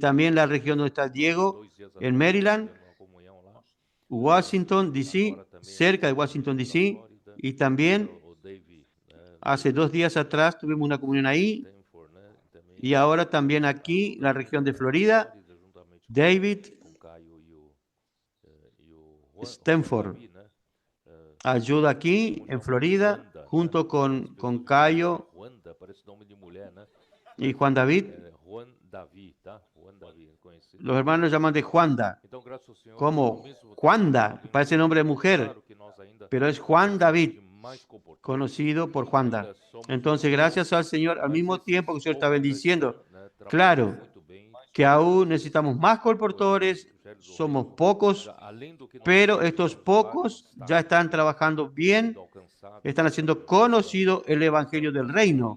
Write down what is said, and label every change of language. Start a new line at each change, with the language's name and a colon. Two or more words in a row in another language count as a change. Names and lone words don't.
Spanish: también la región donde está Diego, en Maryland, Washington, D.C., cerca de Washington, D.C., y también hace 2 días atrás tuvimos una comunión ahí, y ahora también aquí, la región de Florida, David Stanford ayuda aquí en Florida, junto con Cayo. Y Juan David,
Portuguese: Juan Davi, tá? Juan Davi, conhecido.
Spanish: los hermanos lo llaman de Juanda,
Portuguese: Então, graças ao Senhor, como ao mesmo tempo,
Spanish: Juanda, parece nombre de mujer,
Portuguese: claro que nós ainda
Spanish: pero es Juan David,
Portuguese: de mais comportamiento.
Spanish: conocido por Juanda. Entonces, gracias al Señor, al mismo tiempo que el Señor está bendiciendo, claro, que aún necesitamos más colportores, somos pocos, pero estos pocos ya están trabajando bien, están haciendo conocido el Evangelio del Reino.